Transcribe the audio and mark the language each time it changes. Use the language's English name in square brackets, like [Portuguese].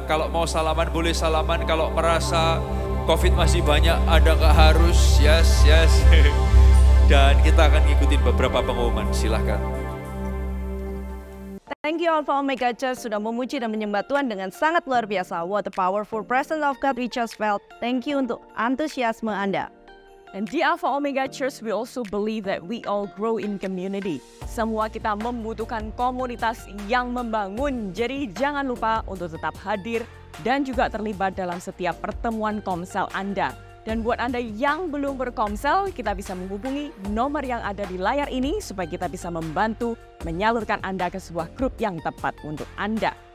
[Indonesian] Kalau mau salaman boleh salaman. Kalau merasa COVID masih banyak, ada gak harus. [English] Yes, yes. [Indonesian] Dan kita akan ngikutin beberapa pengumuman. Silahkan. [English] Thank you [Indonesian] Alpha Omega Church sudah memuji dan menyembah Tuhan dengan sangat luar biasa. [English] What a powerful presence of God we just felt. Thank you [Indonesian] untuk antusiasme Anda. [English] And di Alpha Omega Church, we also believe that we all grow in community. [Indonesian] Semua kita membutuhkan komunitas yang membangun. Jadi jangan lupa untuk tetap hadir dan juga terlibat dalam setiap pertemuan komsel Anda. Dan buat Anda yang belum berkomsel, kita bisa menghubungi nomor yang ada di layar ini supaya kita bisa membantu menyalurkan Anda ke sebuah grup yang tepat untuk Anda.